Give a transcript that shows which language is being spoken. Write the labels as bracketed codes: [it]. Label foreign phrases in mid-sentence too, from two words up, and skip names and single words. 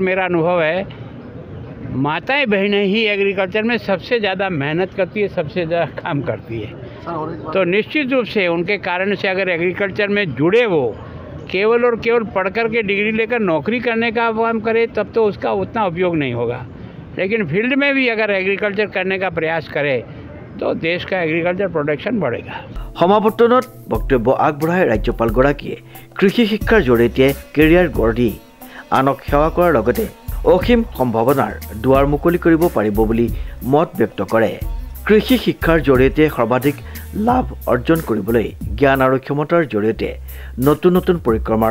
[hi] मेरा अनुभव है माताएं बहनें ही एग्रीकल्चर में सबसे ज़्यादा मेहनत करती है सबसे ज़्यादा काम करती है तो निश्चित रूप से उनके कारण से अगर एग्रीकल्चर में जुड़े वो केवल और केवल पढ़ कर के डिग्री लेकर नौकरी करने का काम करे तब तो उसका उतना उपयोग नहीं होगा लेकिन फील्ड में भी अगर एग्रीकल्चर करने का प्रयास करे तो देश का [en] agriculture production [hi] बढ़ेगा [as] সমাৱৰ্তনত বক্তব্য আগবঢ়াই ৰাজ্যপালগৰাকীয়ে কৃষি শিক্ষাৰ জৰিয়তে কেৰিয়াৰ গঢ় দি আনক সেৱা কৰাৰ লগতে অসীম সম্ভাৱনাৰ দুৱাৰ মুকলি কৰিব পাৰিব বুলি মত ব্যক্ত কৰে কৃষি শিক্ষাৰ জৰিয়তে সৰ্বাধিক লাভ অৰ্জন কৰিবলৈ জ্ঞান আৰু ক্ষমতাৰ জৰিয়তে নতুন নতুন পৰিক্ৰমাৰ